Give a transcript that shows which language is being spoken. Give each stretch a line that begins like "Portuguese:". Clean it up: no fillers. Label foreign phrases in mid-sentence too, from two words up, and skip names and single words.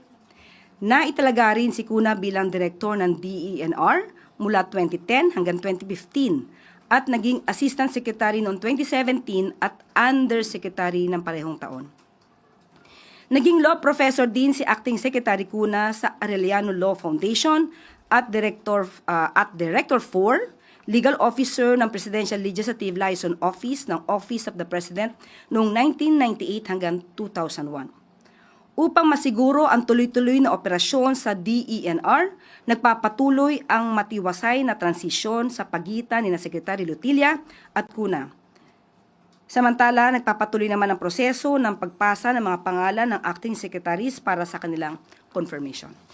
Filipino: Naitalaga rin si Cuna bilang Direktor ng DENR mula 2010 hanggang 2015 at naging
English: Assistant Secretary
Filipino: noong 2017 at Undersecretary ng parehong taon. Naging
English: Law Professor
Filipino: din si
English: Acting Secretary
Filipino: Cuna sa Arellano Law Foundation at
English: Director for Legal Officer
Filipino: ng Presidential Legislative Liaison Office ng Office of the President noong 1998 hanggang 2001. Upang masiguro ang tuloy-tuloy na operasyon sa DENR, nagpapatuloy ang matiwasay na transisyon sa pagitan ni Secretary Lotilla at Cuna. Samantala, nagpapatuloy naman ang proseso ng pagpasa ng mga pangalan ng
English: acting secretaries
Filipino: para sa kanilang confirmation.